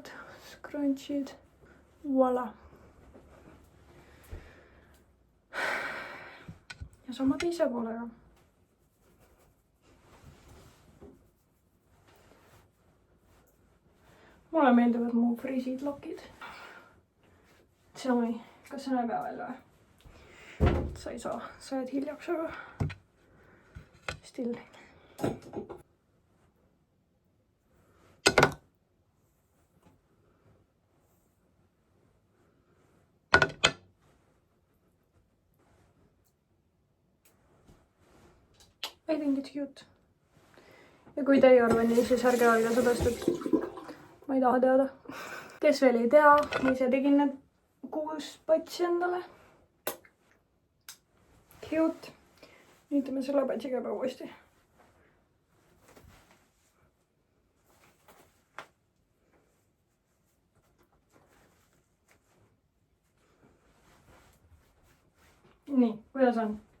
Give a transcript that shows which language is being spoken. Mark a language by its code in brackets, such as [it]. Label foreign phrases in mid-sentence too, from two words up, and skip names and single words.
[et] Crunchid. Voila. Ja sama teise poolega. Mulle meeldivad mu friisid lokid. [en] Tell me, [et] kas sa näeb veel või? Sa ei saa, sa jääd hiljaks, aga still. [en] I think it's cute. [et] Ja kui te ei arva nii, siis ärge öelda sedast, et ma ei taha teada. Kes veel ei tea, ma ise tegin need 6 patsi endale. Cute. Nüüd teeme selle patsiga juba uuesti. Nii, kuidas on?